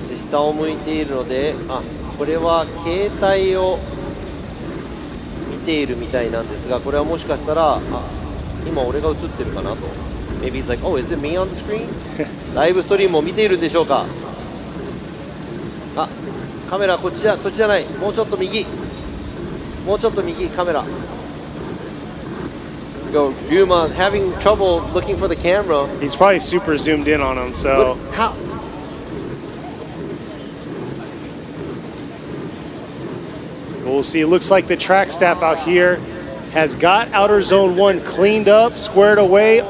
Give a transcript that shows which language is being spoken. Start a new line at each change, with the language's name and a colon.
Japanese: 下を向いているので、これは携帯を見ているみたいなんですが、これはもしかしたら、今俺が映ってるかなと。
English: Maybe he's like, oh, is it me on the screen?
Japanese: ライブストリームを見ているんでしょうか。カメラこっちじゃ、そっちじゃない。もうちょっと右。もうちょっと右、カメラ。
English: Go, Ryuma having trouble looking for the camera. He's probably super zoomed in on him, so. How? We'll see. It looks like the track staff out here has got outer zone 1 cleaned up, squared away.